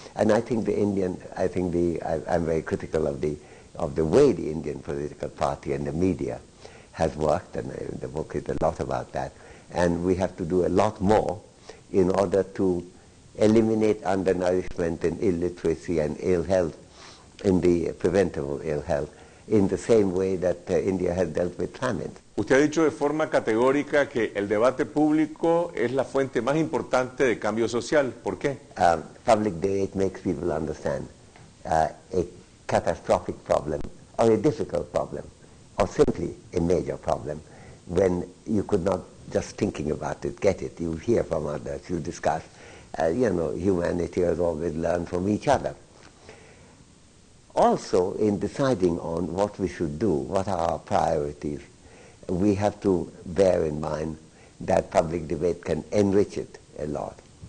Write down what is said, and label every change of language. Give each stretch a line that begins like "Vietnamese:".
English: And I think I'm very critical of the way the Indian political party and the media has worked, and the book is a lot about that. And we have to do a lot more in order to eliminate undernourishment and illiteracy and ill health, in the preventable ill health, in the same way that India has dealt with famine.
Spanish: Usted ha dicho de forma categórica que el debate público es la fuente más importante de cambio social. ¿Por qué?
English: Public debate makes people understand a catastrophic problem, or a difficult problem, or simply a major problem, when you could not just thinking about it, get it. You hear from others, you discuss. Humanity has always learned from each other. Also, in deciding on what we should do, what are our priorities, we have to bear in mind that public debate can enrich it a lot.